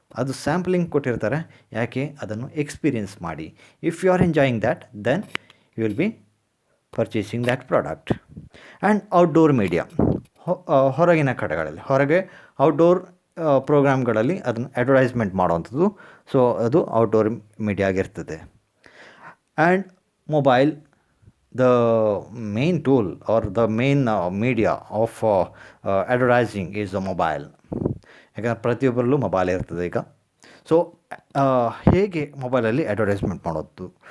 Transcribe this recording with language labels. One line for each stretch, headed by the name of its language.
Kannada: ಅದು ಸ್ಯಾಂಪ್ಲಿಂಗ್ ಕೊಟ್ಟಿರ್ತಾರೆ, ಯಾಕೆ ಅದನ್ನು ಎಕ್ಸ್ಪೀರಿಯನ್ಸ್ ಮಾಡಿ.
English: If you are enjoying that, then you will be purchasing that product.
Kannada: And outdoor media, ಹೊರಗಿನ ಕಡೆಗಳಲ್ಲಿ, ಹೊರಗೆ ಔಟ್ಡೋರ್ ಪ್ರೋಗ್ರಾಮ್ಗಳಲ್ಲಿ ಅದನ್ನು ಅಡ್ವರ್ಟೈಸ್ಮೆಂಟ್ ಮಾಡುವಂಥದ್ದು. ಸೊ ಅದು ಔಟ್ಡೋರ್ ಮೀಡಿಯಾ ಆಗಿರ್ತದೆ.
English: And mobile, the main tool or the main media of advertising is the mobile.
Kannada: ಯಾಕಂದರೆ ಪ್ರತಿಯೊಬ್ಬರಲ್ಲೂ mobile ಇರ್ತದೆ ಈಗ. ಸೊ ಹೇಗೆ ಮೊಬೈಲಲ್ಲಿ ಅಡ್ವರ್ಟೈಸ್ಮೆಂಟ್ ಮಾಡೋದು?